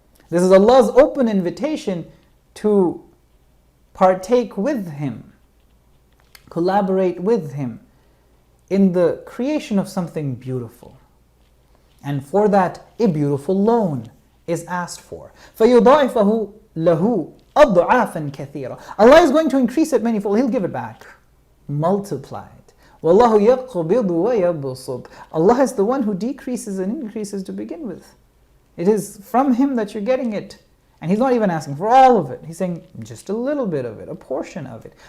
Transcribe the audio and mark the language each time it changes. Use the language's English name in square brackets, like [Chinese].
[English] This is Allah's open invitation to partake with Him, collaborate with Him in the creation of something beautiful. And for that, a beautiful loan is asked for. [Arabic] فَيُضَاعِفَهُ لَهُ أَضْعَافًا كَثِيرًا. [English] Allah is going to increase it manifold. He'll give it back, multiplied. [Arabic] وَاللَّهُ يَقْبِضُ وَيَبْسُطُ. [English] Allah is the one who decreases and increases to begin with. It is from Him that you're getting it. And He's not even asking for all of it. He's saying just a little bit of it, a portion of it.